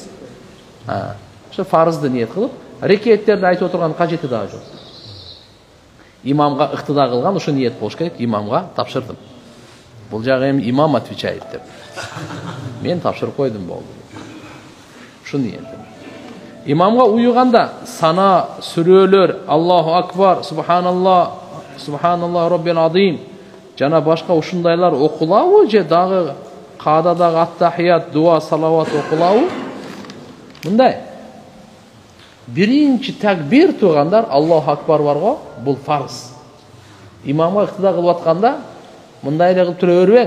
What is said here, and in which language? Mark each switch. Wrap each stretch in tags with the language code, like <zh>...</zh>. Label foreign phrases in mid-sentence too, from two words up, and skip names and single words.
<ky>Ошо фарызды ниет кылып, рекеттерди айтып отурган кажети дагы жок. Имамга ыктыда кылган ошо ниет болуш керек, имамга тапшырдым. Бул жагы эми имам отвечает деп. Мен тапшырып койдум болду. Ушул ниет. Имамга уюганда сана, сүрөлөр,</ky> <ar>الله أكبر سبحان الله سبحان ربي العظيم</ar> <ky>жана башка ушундайлар окулабы же дагы каададагы ат-тахият, дуа, салават окулабы? Мындай. Биринчи такбир тургандар</ky> <ar>الله أكبر</ar> <ky>барго, бул фарз. Имамга ыктыда кылып атканда мындай эле кылып тура бербең.</ky>